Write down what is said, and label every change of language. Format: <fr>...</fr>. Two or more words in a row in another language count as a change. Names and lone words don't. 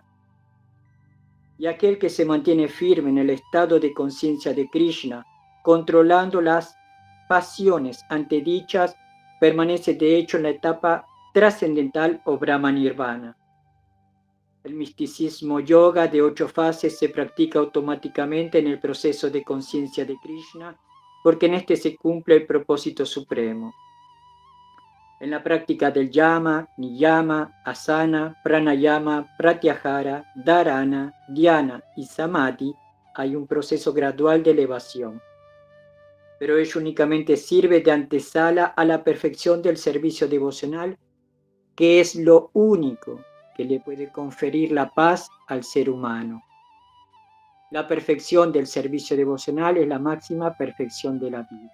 <es>Y aquel que se mantiene firme en el estado de conciencia de Krishna, controlando las pasiones antedichas, permanece de hecho en la etapa trascendental o</es> <sa>Brahma Nirvana.</sa> <es>El misticismo yoga de 8 fases se practica automáticamente en el proceso de conciencia de Krishna, porque en este se cumple el propósito supremo. En la práctica del</es> <sa>yama, niyama, asana, pranayama, pratyahara, dharana, dhyana</sa> <es>y samadhi hay un proceso gradual de elevación. Pero ello únicamente sirve de antesala a la perfección del servicio devocional, que es lo único que le puede conferir la paz al ser humano. La perfección del servicio devocional es la máxima perfección de la vida.</es>